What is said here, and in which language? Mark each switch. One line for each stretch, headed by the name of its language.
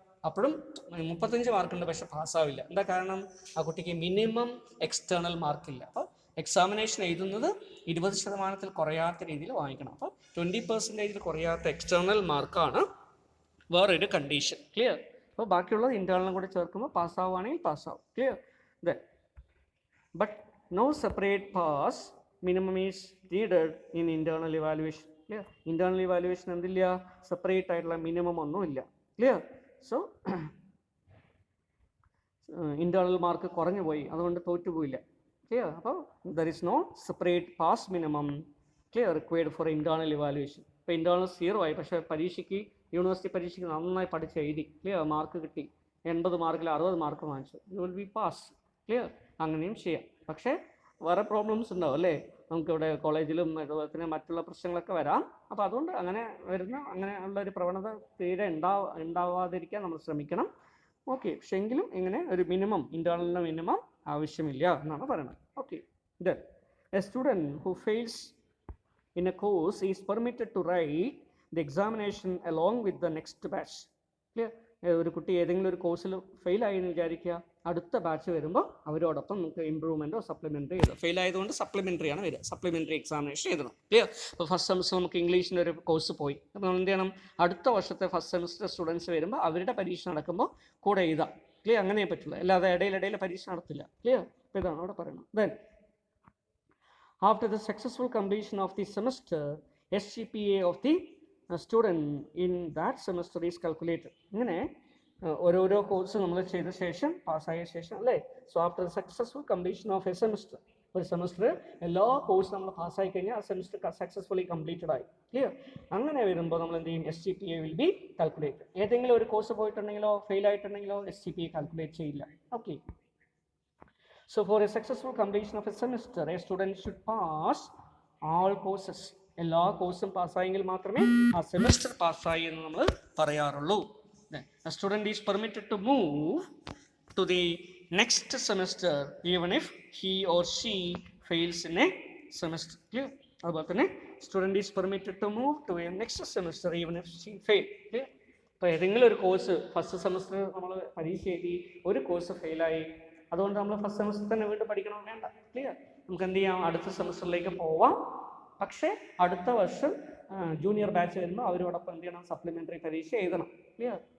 Malayalam: അപ്പോഴും 35 മാർക്കുണ്ട്, പക്ഷെ പാസ്സാവില്ല. എന്താ കാരണം? ആ കുട്ടിക്ക് മിനിമം എക്സ്റ്റേണൽ മാർക്കില്ല. അപ്പോൾ എക്സാമിനേഷൻ എഴുതുന്നത് 20% കുറയാത്ത രീതിയിൽ വാങ്ങിക്കണം. അപ്പോൾ 20% കുറയാത്ത എക്സ്റ്റേണൽ മാർക്കാണ് വേറൊരു കണ്ടീഷൻ. ക്ലിയർ? അപ്പോൾ ബാക്കിയുള്ളത് ഇൻറ്റേണലും കൂടി ചേർക്കുമ്പോൾ പാസ്സാവുകയാണെങ്കിൽ പാസ്സാവും. Clear?
English: But no separate pass minimum is needed in internal evaluation. Clear.
Malayalam: Internal evaluation എന്തില്ല, സെപ്പറേറ്റ് ആയിട്ടുള്ള മിനിമം ഒന്നും ഇല്ല. ക്ലിയർ. സോ ഇൻറ്റേർണൽ മാർക്ക് കുറഞ്ഞു പോയി, അതുകൊണ്ട് തോറ്റുപോയില്ല. ക്ലിയർ. അപ്പോൾ
English: There is no separate pass minimum clear required for internal evaluation.
Malayalam: ഇപ്പോൾ internal 0 ആയി, പക്ഷേ പരീക്ഷയ്ക്ക് യൂണിവേഴ്സിറ്റി പരീക്ഷയ്ക്ക് നന്നായി പഠിച്ച് എഴുതി, ക്ലിയർ, മാർക്ക് കിട്ടി, 80 മാർക്കിൽ 60 മാർക്ക് വാങ്ങിച്ചു,
English: You will be pass.
Malayalam: Clear. അങ്ങനെയും ചെയ്യാം. പക്ഷേ വേറെ പ്രോബ്ലംസ് ഉണ്ടാവും അല്ലേ, നമുക്കിവിടെ കോളേജിലും അതുപോലെ തന്നെ മറ്റുള്ള പ്രശ്നങ്ങളൊക്കെ വരാം. അപ്പോൾ അതുകൊണ്ട് അങ്ങനെ ഉള്ളൊരു പ്രവണത തീരെ ഉണ്ടാവാതിരിക്കാൻ നമ്മൾ ശ്രമിക്കണം. ഓക്കെ. പക്ഷെ എങ്കിലും ഇങ്ങനെ ഒരു മിനിമം, ഇൻറ്റേർണലിൻ്റെ മിനിമം ആവശ്യമില്ല എന്നാണ് പറയുന്നത്. Okay.
English: Then a student who fails in a course is permitted to write the examination along with the next batch. Clear.
Malayalam: ഒരു കുട്ടി ഏതെങ്കിലും ഒരു കോഴ്സിൽ ഫെയിലായി എന്ന് വിചാരിക്കുക, അടുത്ത ബാച്ച് വരുമ്പോൾ അവരോടൊപ്പം നമുക്ക് ഇമ്പ്രൂവ്മെൻറ്റോ സപ്ലിമെൻ്ററി എഴുതാം. ഫെയിൽ ആയതുകൊണ്ട് സപ്ലിമെൻ്ററി ആണ് വരിക, സപ്ലിമെൻ്ററി എക്സാമിനേഷൻ എഴുതണം. ക്ലിയർ. ഇപ്പോൾ ഫസ്റ്റ് സെമിസ്റ്റർ നമുക്ക് ഇംഗ്ലീഷിൻ്റെ ഒരു കോഴ്സ് പോയി, അപ്പോൾ നമ്മൾ എന്ത് ചെയ്യണം, അടുത്ത വർഷത്തെ ഫസ്റ്റ് സെമിസ്റ്റർ സ്റ്റുഡൻസ് വരുമ്പോൾ അവരുടെ പരീക്ഷ നടക്കുമ്പോൾ കൂടെ എഴുതാം. ക്ലിയർ. അങ്ങനെ പറ്റില്ല, അല്ലാതെ ഇടയിൽ പരീക്ഷ നടത്തില്ല. ക്ലിയർ. അപ്പോൾ ഇതാണ് അവിടെ പറയുന്നത്.
English: Then after the successful completion of the semester, SGPA of the student in that semester is calculated.
Malayalam: ഇങ്ങനെ ഓരോരോ കോഴ്സ് നമ്മൾ ചെയ്ത ശേഷം പാസ്സായ ശേഷം അല്ലേ.
English: so after the successful completion of a semester,
Malayalam: ഒരു സെമിസ്റ്റർ എല്ലാ കോഴ്സും നമ്മൾ പാസ്സായി കഴിഞ്ഞാൽ ആ സെമിസ്റ്റർ സക്സസ്ഫുള്ളി കംപ്ലീറ്റഡ് ആയി. ക്ലിയർ. അങ്ങനെ വരുമ്പോൾ നമ്മൾ എന്ത് ചെയ്യും, SGPA
English: Will be calculate.
Malayalam: ഏതെങ്കിലും ഒരു കോഴ്സ് പോയിട്ടുണ്ടെങ്കിലോ ഫെയിൽ ആയിട്ടുണ്ടെങ്കിലോ SGPA കാൽക്കുലേറ്റ് ചെയ്യില്ല. Okay.
English: So for a successful completion of a semester, a student should pass all courses.
Malayalam: എല്ലാ കോഴ്സും പാസ്സായെങ്കിൽ മാത്രമേ ആ സെമിസ്റ്റർ പാസ്സായി എന്ന് നമ്മൾ പറയാറുള്ളൂ.
English: A student is permitted to move to the next semester even if he or she fails in a semester. Clear.
Malayalam: അതുപോലെ തന്നെ
English: Student is permitted to move to a next semester even if she fail. Clear.
Malayalam: അപ്പോൾ ഏതെങ്കിലും ഒരു course first semester നമ്മൾ പരീക്ഷ എഴുതി, ഒരു course ഫെയിലായി, അതുകൊണ്ട് നമ്മൾ ഫസ്റ്റ് സെമിസ്റ്റർ തന്നെ വീണ്ടും പഠിക്കണം വേണ്ട. ക്ലിയർ. നമുക്ക് എന്ത് ചെയ്യാം, അടുത്ത സെമിസ്റ്ററിലേക്ക് പോവാം. പക്ഷേ അടുത്ത വർഷം ജൂനിയർ ബാച്ച് വരുമ്പോൾ അവരോടൊപ്പം എന്ത് ചെയ്യണം, സപ്ലിമെൻ്ററി പരീക്ഷ എഴുതണം. ക്ലിയർ.